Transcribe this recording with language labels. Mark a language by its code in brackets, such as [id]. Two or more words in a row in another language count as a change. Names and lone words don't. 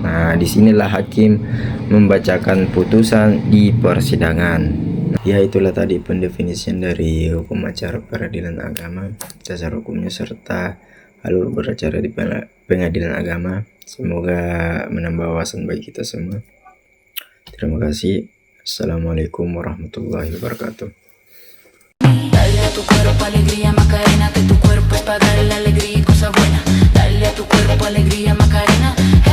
[id] Nah, disinilah hakim membacakan putusan di persidangan. Ya, itulah tadi pendefinisian dari hukum acara peradilan agama, dasar hukumnya serta alur beracara di pengadilan agama. Semoga menambah wawasan bagi kita semua. Terima kasih. [ar] السلام عليكم ورحمة الله وبركاته. [es] Dale a tu cuerpo alegría Macarena, que tu cuerpo es para darle alegría y cosas buenas. Dale a tu cuerpo alegría Macarena.